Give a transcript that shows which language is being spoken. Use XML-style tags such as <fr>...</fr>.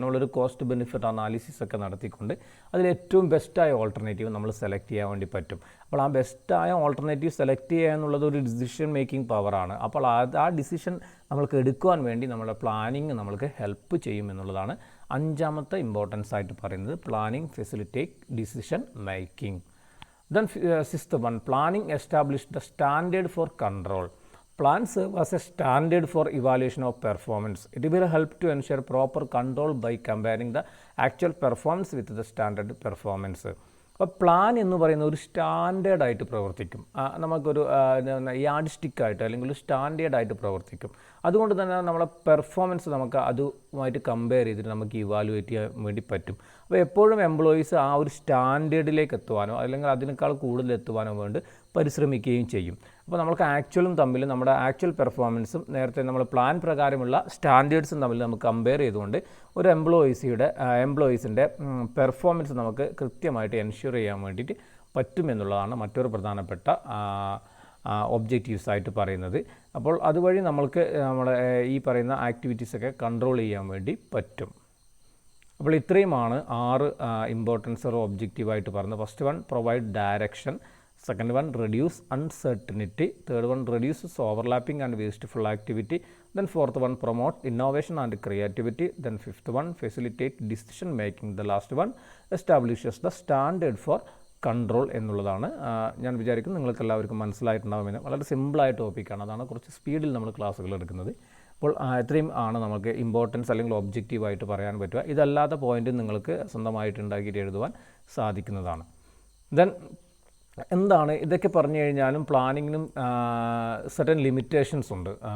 <ml>നമ്മളൊരു cost benefit analysis ഒക്കെ നടത്തിക്കൊണ്ട് അതിൽ ഏറ്റവും ബെസ്റ്റായ ഓൾട്ടർനേറ്റീവ് നമ്മൾ സെലക്ട് ചെയ്യാൻ വേണ്ടി പറ്റും. അപ്പോൾ ആ ബെസ്റ്റായ ഓൾട്ടർനേറ്റീവ് സെലക്ട് ചെയ്യുക എന്നുള്ളത് ഒരു ഡിസിഷൻ മേക്കിംഗ് പവറാണ്. അപ്പോൾ ആ ഡിസിഷൻ നമ്മൾക്ക് എടുക്കുവാൻ വേണ്ടി നമ്മുടെ പ്ലാനിങ് നമ്മൾക്ക് ഹെൽപ്പ് ചെയ്യും എന്നുള്ളതാണ് അഞ്ചാമത്തെ ഇമ്പോർട്ടൻസ് ആയിട്ട് പറയുന്നത്.</ml> <en>Planning facilitate decision making. Then sixth one, planning established the standard for control. Plans serve as a standard for evaluation of performance. It will help to ensure proper control by comparing the actual performance with the standard performance.</en> <ml>അപ്പോൾ plan എന്ന് പറയുന്ന ഒരു സ്റ്റാൻഡേർഡായിട്ട് പ്രവർത്തിക്കും. നമുക്കൊരു yard സ്റ്റിക്കായിട്ട് അല്ലെങ്കിൽ ഒരു സ്റ്റാൻഡേർഡായിട്ട് പ്രവർത്തിക്കും. അതുകൊണ്ട് തന്നെ നമ്മളെ പെർഫോമൻസ് നമുക്ക് അതുമായിട്ട് കമ്പയർ ചെയ്തിട്ട് നമുക്ക് ഇവാലുവേറ്റ് ചെയ്യാൻ വേണ്ടി പറ്റും. അപ്പോൾ എപ്പോഴും എംപ്ലോയീസ് ആ ഒരു സ്റ്റാൻഡേർഡിലേക്ക് എത്തുവാനോ അല്ലെങ്കിൽ അതിനേക്കാൾ കൂടുതൽ എത്തുവാനോ വേണ്ടി പരിശ്രമിക്കുകയും ചെയ്യും. അപ്പോൾ നമുക്ക് ആക്ച്വലും തമ്മിൽ നമ്മുടെ ആക്ച്വൽ പെർഫോമൻസും നേരത്തെ നമ്മൾ പ്ലാൻ പ്രകാരമുള്ള സ്റ്റാൻഡേർഡ്സും തമ്മിൽ നമുക്ക് കമ്പയർ ചെയ്തുകൊണ്ട് ഒരു എംപ്ലോയീസിൻ്റെ പെർഫോമൻസ് നമുക്ക് കൃത്യമായിട്ട് എൻഷ്യൂർ ചെയ്യാൻ വേണ്ടിയിട്ട് പറ്റുമെന്നുള്ളതാണ് മറ്റൊരു പ്രധാനപ്പെട്ട ഒബ്ജക്റ്റീവ്സ് ആയിട്ട് പറയുന്നത്. അപ്പോൾ അതുവഴി നമ്മൾക്ക് നമ്മുടെ ഈ പറയുന്ന ആക്ടിവിറ്റീസൊക്കെ കൺട്രോൾ ചെയ്യാൻ വേണ്ടി പറ്റും. അപ്പോൾ ഇത്രയുമാണ് 6 ഇമ്പോർട്ടൻസ് ഓർ ഒബ്ജക്റ്റീവായിട്ട് പറഞ്ഞത്.</ml> <en>First one, provide direction. Second one, reduce uncertainty. Third one, reduces overlapping and wasteful activity. Then fourth one, promote innovation and creativity. Then fifth one, facilitate decision making. The last one, establishes the standard for control എന്നുള്ളതാണ്.</en> <ml>ഞാൻ വിചാരിക്കുന്നു നിങ്ങൾക്ക് എല്ലാവർക്കും മനസ്സിലായിട്ടുണ്ടാകുമെന്ന്. വളരെ സിമ്പിളായ ടോപ്പിക്കാണ്, അതാണ് കുറച്ച് സ്പീഡിൽ നമ്മൾ ക്ലാസ്സുകൾ എടുക്കുന്നത്. അപ്പോൾ ഇത്രയും ആണ് നമുക്ക് ഇമ്പോർട്ടൻസ് അല്ലെങ്കിൽ ഒബ്ജക്റ്റീവായിട്ട് പറയാൻ പറ്റുക. ഇതല്ലാത്ത പോയിന്റ് നിങ്ങൾക്ക് സ്വന്തമായിട്ട് ഉണ്ടാക്കിയിട്ട് എഴുതുവാൻ സാധിക്കുന്നതാണ്. ദെൻ എന്താണ് ഇതൊക്കെ പറഞ്ഞു കഴിഞ്ഞാലും പ്ലാനിങ്ങിനും സർട്ടൻ ലിമിറ്റേഷൻസ് ഉണ്ട്.</ml>